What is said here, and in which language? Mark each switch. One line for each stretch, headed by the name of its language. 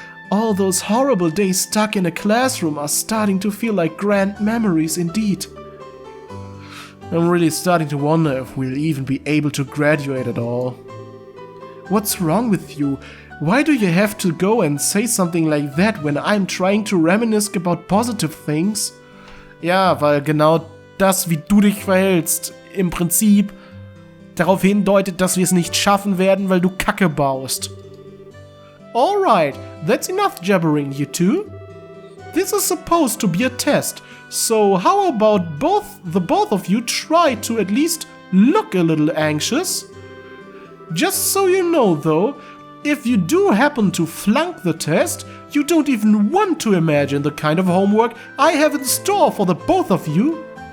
English: All those horrible days stuck in a classroom are starting to feel like grand memories indeed. I'm really starting to wonder if we'll even be able to graduate at all. What's wrong with you? Why do you have to go and say something like that when I'm trying to reminisce about positive things?
German: Ja, weil genau das, wie du dich verhältst, im Prinzip darauf hindeutet, dass wir es nicht schaffen werden, weil du Kacke baust.
English: Alright, that's enough jabbering, you two. This is supposed to be a test, so how about the both of you try to at least look a little anxious? Just so you know though, if you do happen to flunk the test, you don't even want to imagine the kind of homework I have in store for the both of you.